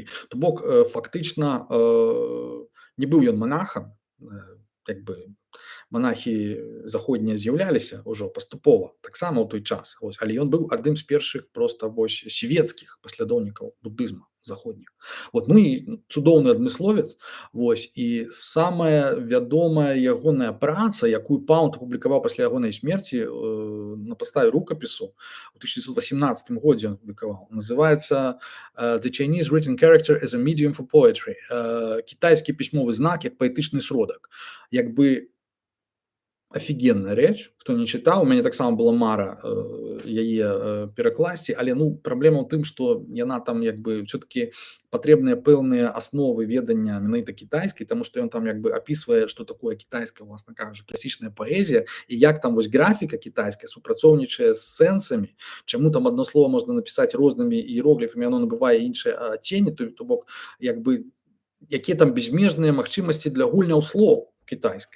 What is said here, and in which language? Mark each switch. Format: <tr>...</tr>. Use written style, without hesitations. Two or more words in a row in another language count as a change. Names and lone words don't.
<be>То бок фактычна не быў ён манахам, як бы монахі заходнія з'яўляліся ўжо паступова таксама ў той час, але ён быў адным з першых проста свецкіх паслядоўнікаў будызма заходніх. Ну і цудоўны адмысловец. І самая вядомая ягоная праца, якую Паунд апублікаваў пасля ягонай смерці на падставе рукапісу у 1918 годзе, ён апублікаваў, называецца The Chinese Written Character as a Medium for Poetry. Кітайскі пісьмовы знак як паэтычны сродак. Як бы офігенная рэч, хто не чытаў, у мяне таксама была мара яе перакласці, але праблема ў тым, што яна там як бы все-таки патрэбныя пэўныя асновы ведання менавіта кітайскай, таму што ён там як бы апісвае, што такое кітайская, власна кажучы, класічная паэзія, і як там графіка кітайская супрацоўнічае з сэнсамі, чаму там адно слово можна напісаць рознымі іерогліфамі, яно набывае іншыя адценні, то бок як бы якія там безмежныя магчымасці для гульняў слоў кітайскай.</be>